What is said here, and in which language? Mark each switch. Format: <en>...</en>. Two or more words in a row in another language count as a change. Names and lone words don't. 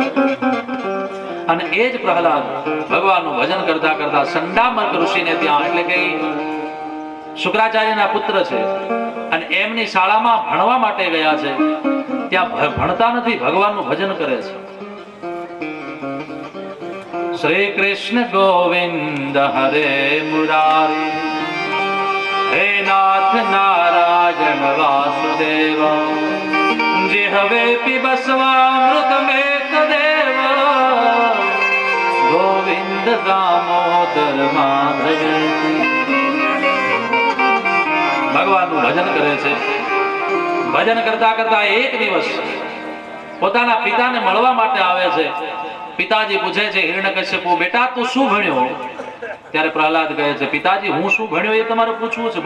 <gu>અને એ જ પ્રહલાદ ભગવાનનું ભજન કરતા કરતા સંડામર્ક ઋષિને ત્યાં, એટલે કે શુક્રાચાર્યના પુત્ર છે અને એમની શાળામાં ભણવા માટે ગયા છે. ત્યાં ભણતા નથી, ભગવાનનું ભજન કરે છે.</gu> <sa>શ્રી કૃષ્ણ ગોવિંદ હરે મુરારી, હે નાથ નારાયણ વાસુદેવ, जिहवे पिबस्वामृत में तदेव, गोविंद दामोदर माधव.</sa> <gu>ભગવાનનું ભજન કરે છે. ભજન કરતા કરતા એક દિવસ પોતાના પિતાને મળવા માટે આવે છે. પિતાજી પૂછે છે હિરણ્યકશ્યપુ, બેટા તું શું ભણ્યો? ત્યારે પ્રહલાદ કહે છે, પિતાજી હું શું ભણ્યો એ તમારે પૂછવું છે?</gu>